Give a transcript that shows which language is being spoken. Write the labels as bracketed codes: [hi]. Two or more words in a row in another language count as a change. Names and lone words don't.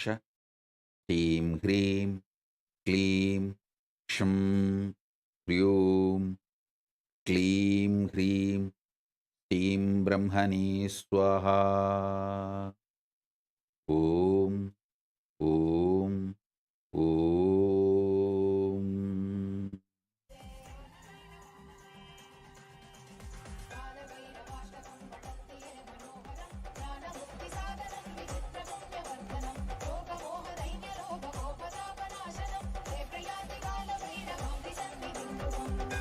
[sa] శ్రీం హ్రీం క్లీం క్షం హ్రీం క్లీం హ్రీం శ్రీం బ్రహ్మణే స్వాహా. ఓం ఓం ఓం. कालभैरवाष्टकं पठन्ति ये मनोहरं ज्ञानमुक्तिसाधनं विचित्रपुण्यवर्धनं लोकमोहदैन्यलोभकोपतापनाशनं हे प्रयाति कालभैरवाभिसन्निधिं ध्रुवम्